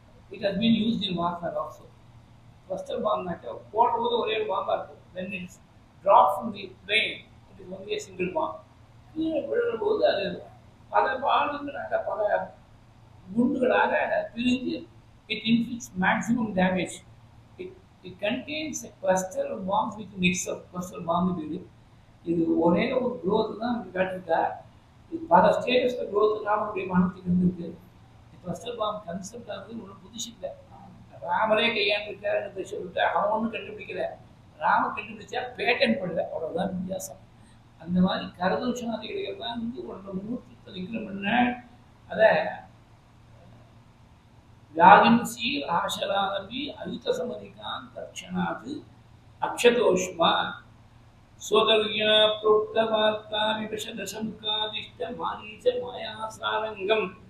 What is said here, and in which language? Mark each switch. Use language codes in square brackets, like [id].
[en] It has been used in warfare also. [ta] Cluster பாம்னாக்க போடும்போது ஒரே ஒரு பாம்பாக இருக்கும். [en] Then it's drop from the plane. It is only single bomb. [ta] கீழே விழும்போது அது பல பானங்களாக பல குண்டுகளாக பிரிஞ்சு [en] it inflicts maximum damage. It contains a cluster of bombs with a mix of cluster bomb. [ta] இது ஒரே ஒரு growth தான் நமக்கு காட்டிருக்கா. இது பல ஸ்டேட்டஸில் growth ராமனுடைய மனத்துக்கு இருந்திருக்கு. கிளஸ்டர் பாம் கன்செப்ட் ஆனது ஒன்றும் புதுசு இல்லை. ராமரே கையாண்டிருக்காருன்னு சொல்லிட்டு அவன் ஒன்றும் கண்டுபிடிக்கல. ராமன் கண்டுபிடிச்சா பேட்டன் பண்ணல, அவ்வளோதான் வித்தியாசம். அந்த மாதிரி கரதூஷணாதிகள் தான் வந்து 1 விக்ரம் பண்ண அதை [sa] யாகின்சி ஆசரானபி அயுத சமதிகான் தட்சணாது அக்ஷதோஷ்மா சோதர்யா புரோக்த வார்த்தா விபஷதசமுகாதிஷ்ட மாரீச்ச மாயாசாரங்கம்.